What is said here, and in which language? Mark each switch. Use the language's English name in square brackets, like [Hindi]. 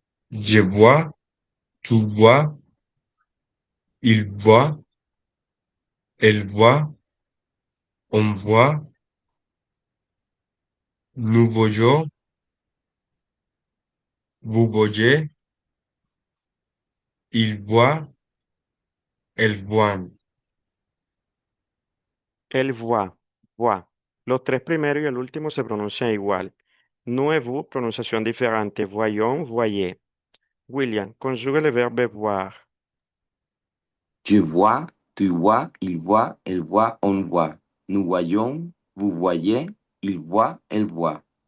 [French] Je vois, tu vois, il voit, elle voit, on voit, nous voyons, vous voyez, il voit, elle voit. Elle voit, voit. [Spanish] Los tres primeros y el último se pronuncian igual. [French] Nous et vous, [Spanish] prononciación diferente. [French] Voyons, voyez. William, conjugue le verbe voir. Je vois, tu vois, il voit, elle voit, on voit. Nous voyons, vous voyez, il voit, elle voit.